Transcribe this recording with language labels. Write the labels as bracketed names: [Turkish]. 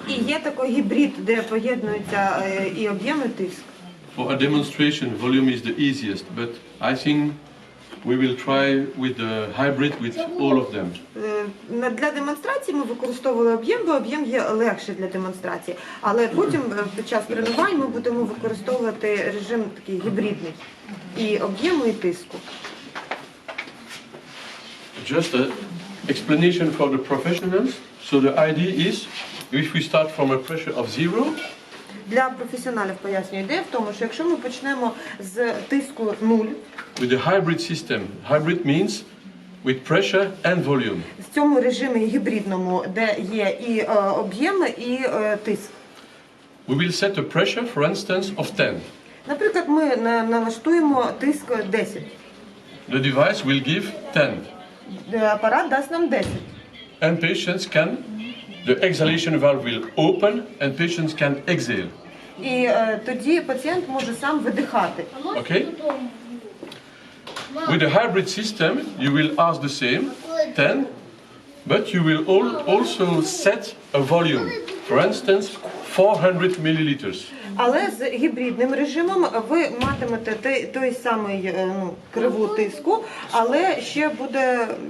[Ukrainian] І є такий гібрид, де поєднуються і об'єм, і тиск. [English] For a demonstration, volume is the easiest, but I think we will try with the hybrid with all of them. [Ukrainian] Для демонстрації ми використовували об'єм, бо об'єм є легше для демонстрації. Але потім під час тренувань ми будемо використовувати режим такий гібридний і об'єму, і тиску. [English] Just an explanation for the professionals. So the idea is, if we start from a pressure of 0, [Ukrainian] Для професіоналів пояснюю, ідея в тому, що якщо ми почнемо з тиску 0, [English] with the hybrid system, hybrid means with pressure and volume. [Ukrainian] в цьому режимі гібридному, де є і об'єми, і тиск. [English] We will set a pressure, for instance, of 10. [Ukrainian] Наприклад, ми налаштуємо тиск 10. [English] The device will give 10. [Ukrainian] Апарат дасть нам 10. [English] And patients can, the exhalation valve will open and patients can exhale. [Ukrainian] І тоді пацієнт може сам видихати. [English] Okay? With the hybrid system, you will ask the same, 10, but you will also set a volume. For instance, 400 milliliters. [Ukrainian] Але з гібридним режимом ви матимете той самий криву тиску, але ще буде...